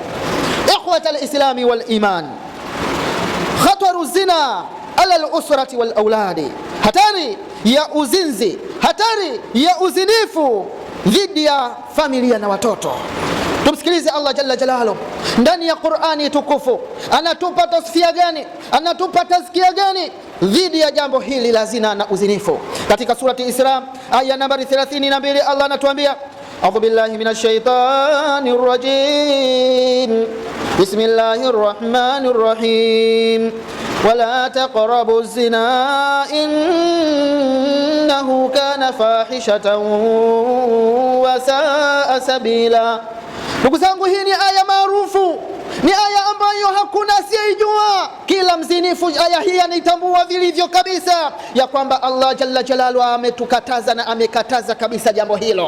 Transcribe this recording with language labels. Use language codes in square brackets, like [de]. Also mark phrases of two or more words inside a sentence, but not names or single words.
[ar] إخوة الإسلام والإيمان خطر الزنا على الأسرة والأولاد, [sw] hatari ya uzinzi, hatari ya uzinifu dhidi ya familia na watoto. Tumsikilize Allah [ar] جل جلاله [sw] ndani ya Qur'ani tukufu, anatupa tasfia gani, anatupa tazkia gani dhidi ya jambo hili la zina na uzinifu. Katika surati Isra aya nambari 32 Allah anatuambia, [ar] أعوذ بالله من الشيطان الرجيم، بسم الله الرحمن الرحيم, ولا تقربوا الزنا إنه كان فاحشة وساء سبيلا. [sw] Ndugu zangu, hii ni aya maarufu, ni aya ambayo hakuna asiyejua. Kila mzinifu aya hii anaitambua vilivyo kabisa ya kwamba Allah [ar] جل جلاله [sw] ametukataza na amekataza kabisa jambo hilo.